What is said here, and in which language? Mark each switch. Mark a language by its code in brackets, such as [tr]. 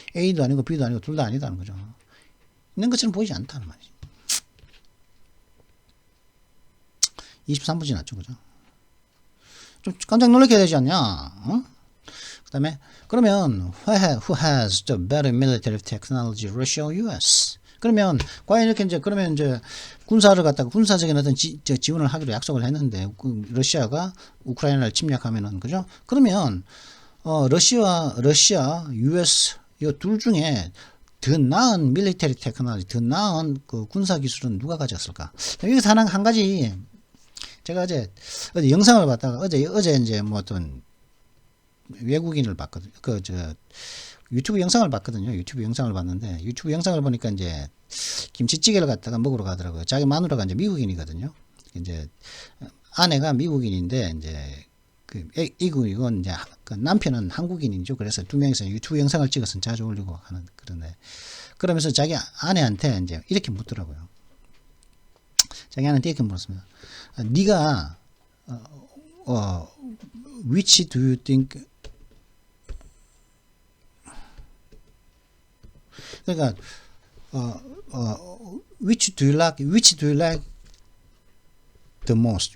[ko] A도 아니고 B도 아니고 둘 다 아니다는 거죠. 있는 것처럼 보이지 않다는 말이지. 23분 지났죠, 그죠? 좀 깜짝 놀라게 되지 않냐? 그 다음에, 그러면, [en] who has the better military technology, Russia or US? [ko] 그러면, 과연 이렇게 그러면 군사를 갖다가 군사적인 어떤 지원을 하기로 약속을 했는데, 러시아가 우크라이나를 침략하면은, 그죠? 그러면, 러시아, US, 이 둘 중에 더 나은 밀리터리 테크놀로지, 더 나은 그 군사 기술은 누가 가졌을까? 여기서 한 가지, 제가 어제 영상을 봤다가, 어제 이제 어떤 외국인을 봤거든요. 유튜브 영상을 봤거든요. 유튜브 영상을 봤는데, 유튜브 영상을 보니까 이제 김치찌개를 갖다가 먹으러 가더라고요. 자기 마누라가 이제 미국인이거든요. 이제 아내가 미국인인데, 이제 이건 이제 남편은 한국인이죠. 그래서 두 명이서 유튜브 영상을 찍어서 자주 올리고 하는 그런데, 그러면서 자기 아내한테 이제 이렇게 묻더라고요. 자기 아내한테 이렇게 물었습니다. 네가 [en] which do you think, [ko] 그러니까 [en] which do you like? Which do you like the most?